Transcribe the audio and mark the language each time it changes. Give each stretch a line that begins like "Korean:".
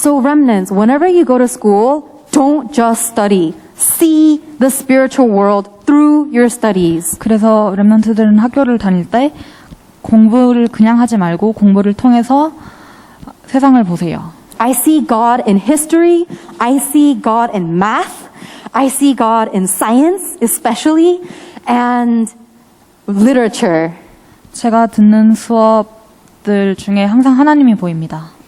English: So remnants, whenever you go to school, don't just study. See the spiritual world through your studies.
Korean: 그래서 렘넌트들은 학교를 다닐 때 공부를 그냥 하지 말고 공부를 통해서 세상을 보세요.
English: I see God in history. I see God in math. I see God in science, especially, and literature.
Korean: 제가 듣는 수업들 중에 항상 하나님이 보입니다.